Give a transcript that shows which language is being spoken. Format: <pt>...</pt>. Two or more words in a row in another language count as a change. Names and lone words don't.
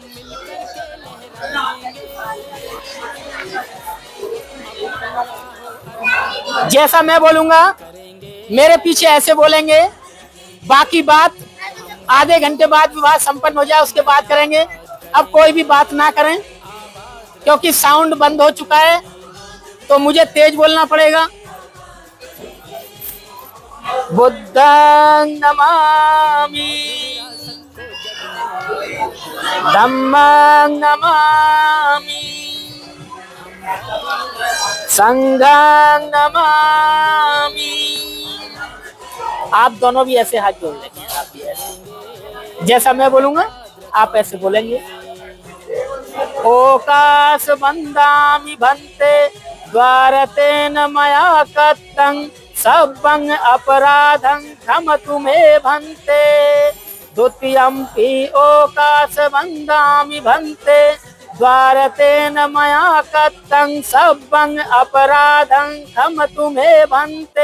<hi>जैसा मैं बोलूंगा मेरे पीछे ऐसे बोलेंगे। बाकी बात आधे घंटे बाद विवाह संपन्न हो जाए उसके बाद करेंगे। अब कोई भी बात ना करें क्योंकि साउंड बंद हो चुका है, तो मुझे तेज बोलना पड़ेगा।</hi> <pi>बुद्धं नमामि, धम्मं नमामि, संघं नमामि।</pi> <hi>आप दोनों भी ऐसे हाथ जोड़ लेंगे, आप भी ऐसे, जैसा मैं बोलूंगा आप ऐसे बोलेंगे।</hi> <pi>ओकाश बंदामि भंते द्वारतेन मया कत्तं सब्बं अपराधं क्षमतु मे भंते। द्वितीयंपि ओकाश बंदामि भंते द्वारतेन मया कत्तं सब्बं अपराधं क्षमतु मे भंते।</pi>